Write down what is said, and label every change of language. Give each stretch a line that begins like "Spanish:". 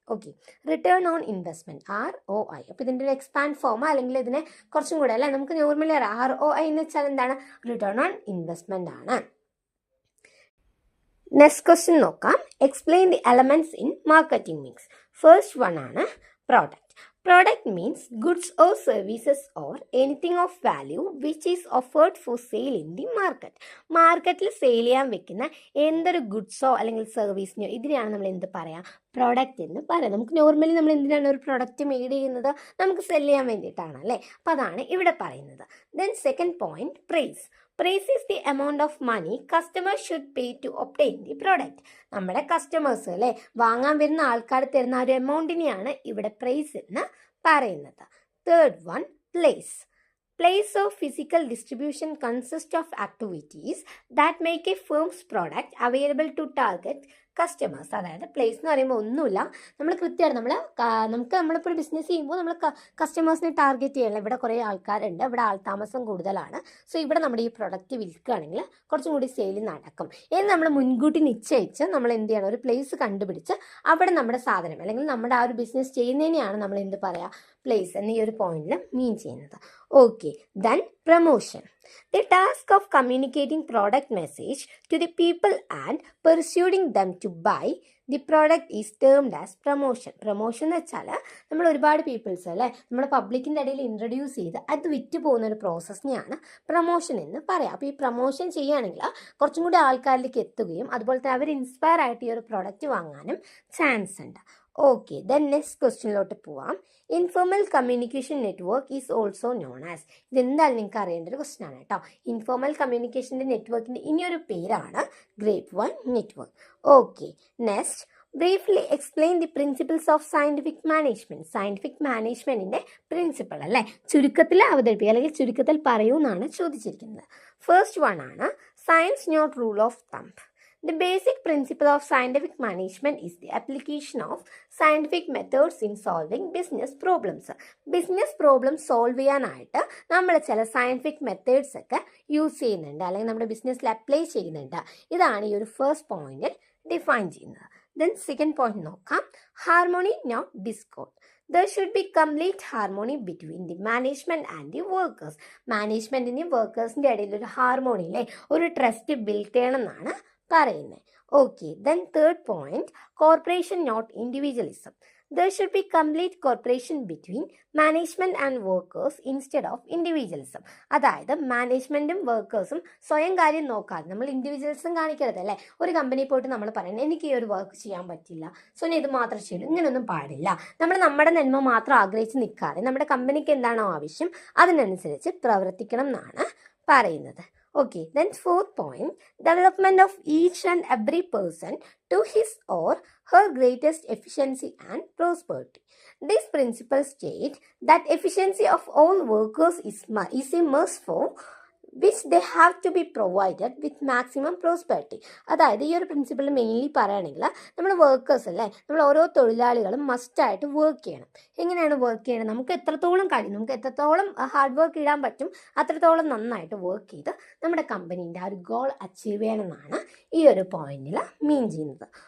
Malayalam: Okay, return on investment ROI. അപ്പോൾ ഇതിൻ്റെ ഒരു എക്സ്പാൻഡ് ഫോം അല്ലെങ്കിൽ ഇതിനെ കുറച്ചും കൂടെ അല്ലേ നമുക്ക് നോർമലി അറിയാം. ROI എന്ന് വെച്ചാൽ എന്താണ്? റിട്ടേൺ ഓൺ ഇൻവെസ്റ്റ്മെൻ്റ് ആണ്.
English: next question
Malayalam: നോക്കാം.
English: Explain the elements in marketing mix. First one ആണ് product. Product means goods or services or anything of value which is offered for sale in the market.
Malayalam: മാർക്കറ്റിൽ sale ചെയ്യാൻ വെക്കുന്ന എന്തൊരു ഗുഡ്സോ അല്ലെങ്കിൽ സർവീസിനെയോ ഇതിനെയാണ് നമ്മൾ എന്ത് പറയാം? പ്രോഡക്റ്റ് എന്ന് പറയാം. നമുക്ക് നോർമലി നമ്മൾ എന്തിനാണ് ഒരു പ്രൊഡക്റ്റ് മെയ്ഡ് ചെയ്യുന്നത്? നമുക്ക് സെല് ചെയ്യാൻ വേണ്ടിയിട്ടാണ് അല്ലേ. അപ്പോൾ അതാണ് ഇവിടെ പറയുന്നത്.
English: Then second point, price. Price is the amount of money customers should pay to obtain the product.
Malayalam: നമ്മുടെ കസ്റ്റമേഴ്സ് അല്ലേ, വാങ്ങാൻ വരുന്ന ആൾക്കാർ തരുന്ന ആ ഒരു എമൗണ്ടിനെയാണ് ഇവിടെ പ്രൈസ് എന്ന് പറയുന്നത്.
English: Third one, place. Place of physical distribution consists of activities that make a firm's product available to target customers.
Malayalam: അതായത് പ്ലേസ് എന്ന് പറയുമ്പോൾ ഒന്നുമില്ല, നമ്മൾ കൃത്യമായിട്ട് നമ്മളിപ്പോൾ ഒരു ബിസിനസ് ചെയ്യുമ്പോൾ നമ്മൾ കസ്റ്റമേഴ്സിനെ ടാർഗറ്റ് ചെയ്യണം. ഇവിടെ കുറേ ആൾക്കാരുണ്ട്, ഇവിടെ ആൾതാമസം കൂടുതലാണ്, സോ ഇവിടെ നമ്മുടെ ഈ പ്രൊഡക്റ്റ് വിൽക്കുകയാണെങ്കിൽ കുറച്ചും കൂടി സെയിൽ നടക്കും എന്ന് നമ്മൾ മുൻകൂട്ടി നിശ്ചയിച്ച് നമ്മൾ എന്ത് ചെയ്യണം, ഒരു പ്ലേസ് കണ്ടുപിടിച്ച് അവിടെ നമ്മുടെ സാധനം അല്ലെങ്കിൽ നമ്മുടെ ആ ഒരു ബിസിനസ് ചെയ്യുന്നതിനെയാണ് നമ്മൾ എന്ത് പറയുക, പ്ലേസ് എന്ന ഈ ഒരു പോയിന്റിൽ മീൻ ചെയ്യുന്നത്.
English: Okay, then promotion. The task of communicating product message to the people and persuading them to buy the product is termed as promotion.
Malayalam: Promotion എന്ന് വെച്ചാൽ നമ്മൾ ഒരുപാട് പീപ്പിൾസ് അല്ലേ നമ്മുടെ പബ്ലിക്കിൻ്റെ ഇടയിൽ ഇൻട്രൊഡ്യൂസ് ചെയ്ത് അത് വിറ്റ് പോകുന്ന ഒരു പ്രോസസ്സിനെയാണ് പ്രൊമോഷൻ എന്ന് പറയാം. അപ്പോൾ ഈ പ്രൊമോഷൻ ചെയ്യുകയാണെങ്കിൽ കുറച്ചും കൂടി ആൾക്കാരിലേക്ക് എത്തുകയും അതുപോലെ തന്നെ അവർ ഇൻസ്പയർ ആയിട്ട് ഈ ഒരു പ്രോഡക്റ്റ് വാങ്ങാനും ചാൻസ് ഉണ്ട്.
English: okay, then next
Malayalam: ക്വസ്റ്റ്യനിലോട്ട് പോവാം.
English: Informal communication network is also known as.
Malayalam: ഇതെന്തായാലും നിങ്ങൾക്ക് അറിയേണ്ട ഒരു ക്വസ്റ്റ്യൻ ആണ് കേട്ടോ. ഇൻഫോർമൽ കമ്മ്യൂണിക്കേഷൻ്റെ നെറ്റ്വർക്കിൻ്റെ ഇനിയൊരു പേരാണ് grape one network.
English: Okay, next, briefly explain the principles of scientific management.
Malayalam: Scientific മാനേജ്മെൻറ്റിൻ്റെ principle അല്ലേ, ചുരുക്കത്തിൽ അവതരിപ്പിക്കുക അല്ലെങ്കിൽ ചുരുക്കത്തിൽ പറയൂ എന്നാണ് ചോദിച്ചിരിക്കുന്നത്.
English: First one ആണ് science not rule of thumb. The basic principle of scientific management is the application of scientific methods in solving business problems.
Malayalam: Business problems solve ചെയ്യാനായിട്ട് നമ്മൾ ചില സയൻറ്റിഫിക് മെത്തേഡ്സ് ഒക്കെ യൂസ് ചെയ്യുന്നുണ്ട് അല്ലെങ്കിൽ നമ്മുടെ ബിസിനസ്സിൽ അപ്ലൈ ചെയ്യുന്നുണ്ട്. ഇതാണ് ഈ ഒരു ഫസ്റ്റ് പോയിന്റിൽ ഡിഫൈൻ ചെയ്യുന്നത്.
English: Then second point നോക്കാം, harmony not discord. There should be complete harmony between the management and the workers.
Malayalam: മാനേജ്മെൻറ്റിൻ്റെയും വർക്കേഴ്സിൻ്റെ ഇടയിൽ ഒരു ഹാർമോണി അല്ലേ, ഒരു ട്രസ്റ്റ് ബിൽഡ് ചെയ്യണം എന്നാണ് പറയുന്നത്.
English: Okay, then third point, corporation not individualism. There should be complete cooperation between management and workers instead of individualism.
Malayalam: അതായത് മാനേജ്മെൻറ്റും വർക്കേഴ്സും സ്വയം കാര്യം നോക്കാതെ നമ്മൾ ഇൻഡിവിജ്വലിസം കാണിക്കരുത് അല്ലേ. ഒരു കമ്പനി പോയിട്ട് നമ്മൾ പറയുന്നത് എനിക്ക് ഈ ഒരു വർക്ക് ചെയ്യാൻ പറ്റില്ല, സോ ഞാൻ ഇത് മാത്രം ചെയ്യും, ഇങ്ങനെയൊന്നും പാടില്ല. നമ്മൾ നമ്മുടെ നന്മ മാത്രം ആഗ്രഹിച്ച് നിൽക്കാതെ നമ്മുടെ കമ്പനിക്ക് എന്താണോ ആവശ്യം അതിനനുസരിച്ച് പ്രവർത്തിക്കണം എന്നാണ് പറയുന്നത്.
English: Okay, then fourth point, development of each and every person to his or her greatest efficiency and prosperity. This principle states that efficiency of all workers is a must for which they have to be provided with maximum prosperity.
Malayalam: അതായത് ഈ ഒരു principle mainly പറയുകയാണെങ്കിൽ നമ്മൾ workers അല്ലേ, നമ്മൾ ഓരോ തൊഴിലാളികളും മസ്റ്റായിട്ട് വർക്ക് ചെയ്യണം. എങ്ങനെയാണ് വർക്ക് ചെയ്യണം, നമുക്ക് എത്രത്തോളം കഴിയും, നമുക്ക് എത്രത്തോളം ഹാർഡ് വർക്ക് ഇടാൻ പറ്റും അത്രത്തോളം നന്നായിട്ട് വർക്ക് ചെയ്ത് നമ്മുടെ കമ്പനീൻ്റെ ആ ഒരു ഗോൾ അച്ചീവ് ചെയ്യണമെന്നാണ് ഈ ഒരു പോയിന്റിൽ മീൻ ചെയ്യുന്നത്.